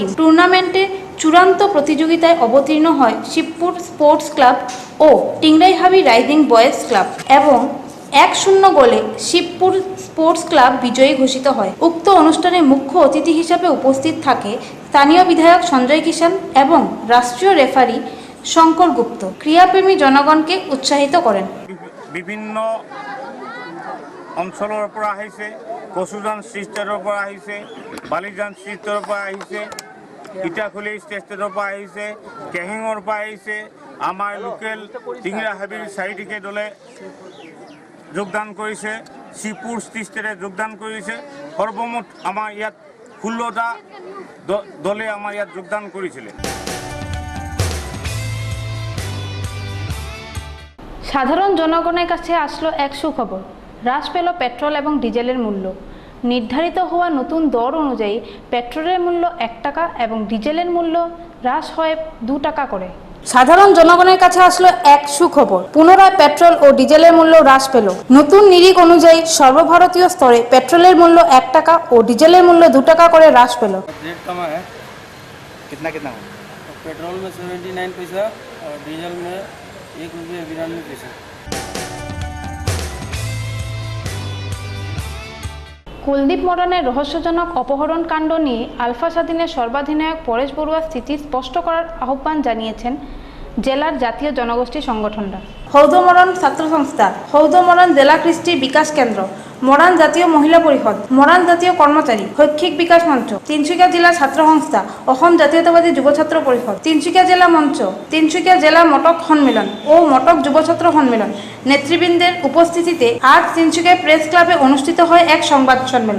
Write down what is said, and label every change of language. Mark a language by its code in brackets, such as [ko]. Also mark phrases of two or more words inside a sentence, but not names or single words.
[bn] টুর্নামেন্টে চূড়ান্ত প্রতিযোগিতায় অবতীর্ণ হয় শিবপুর স্পোর্টস ক্লাব ও টিংরাইহাবি রাইজিং বয়েজ ক্লাব এবং 1-0 গোলে শিবপুর স্পোর্টস ক্লাব বিজয়ী ঘোষিত হয়। উক্ত অনুষ্ঠানে মুখ্য অতিথি হিসাবে উপস্থিত থাকে স্থানীয় বিধায়ক সঞ্জয় কিষাণ এবং রাষ্ট্রীয় রেফারি শঙ্কর গুপ্ত। ক্রীড়াপ্রেমী জনগণকে উৎসাহিত করেন। [as] বিভিন্ন অঞ্চলৰ পৰা আহিছে, কচুজান ষ্টেটৰ পৰা আহিছে, বালিজান ষ্টেটৰ পৰা আহিছে, ইটাখুলি ষ্টেটৰ পৰা আহিছে, কেহেঙৰ পৰা আহিছে, আমাৰ লোকেল টিংৰাহাবিৰ 4টিকে দলে যোগদান কৰিছে, শিবপুৰ ষ্টেটে যোগদান কৰিছে। সৰ্বমুঠ আমাৰ ইয়াত 16টা দলে আমাৰ ইয়াত যোগদান কৰিছিলে। [bn] সাধারণ জনগণের কাছে আসলো এক সুখবর, হ্রাস পেল পেট্রোল এবং ডিজেলের মূল্য। নির্ধারিত হওয়া নতুন দর অনুযায়ী পেট্রোলের মূল্য 1 টাকা এবং ডিজেলের মূল্য হ্রাস হয় 2 টাকা করে। সাধারণ জনগণের কাছে আসলো এক সুখবর, পুনরায় পেট্রোল ও ডিজেলের মূল্য হ্রাস পেল। নতুন নিরিখ অনুযায়ী সর্বভারতীয় স্তরে পেট্রোলের মূল্য 1 টাকা ও ডিজেলের মূল্য 2 টাকা করে হ্রাস পেল। [hi] रेट कम है। कितना पेट्रोल में 79 पैसा और डीजल में 1 रुपये 92 पैसा। [bn] কুলদীপ মরানের রহস্যজনক অপহরণ কাণ্ড নিয়ে আলফা স্বাধীনের সর্বাধিনায়ক পরেশ বড়ুয়ার স্থিতি স্পষ্ট করার আহ্বান জানিয়েছেন জেলার জাতীয় জনগোষ্ঠী সংগঠনরা। হৌদমরান ছাত্র সংস্থা, হৌদমরান জেলা কৃষ্টি বিকাশ কেন্দ্র, মরান জাতীয় মহিলা পরিষদ, মরান জাতীয় কর্মচারী, শৈক্ষিক বিকাশ মঞ্চ, তিনসুকিয়া জেলা ছাত্র সংস্থা, অসম জাতীয়তাবাদী যুব ছাত্র পরিষদ, তিনসুকিয়া জেলা মঞ্চ, তিনসুকিয়া জেলা মটক সম্মেলন ও মটক যুব ছাত্র সম্মেলন নেতৃবৃন্দের উপস্থিতিতে আজ তিনসুকিয়া প্রেস ক্লাবে অনুষ্ঠিত হয় এক সংবাদ সম্মেলন।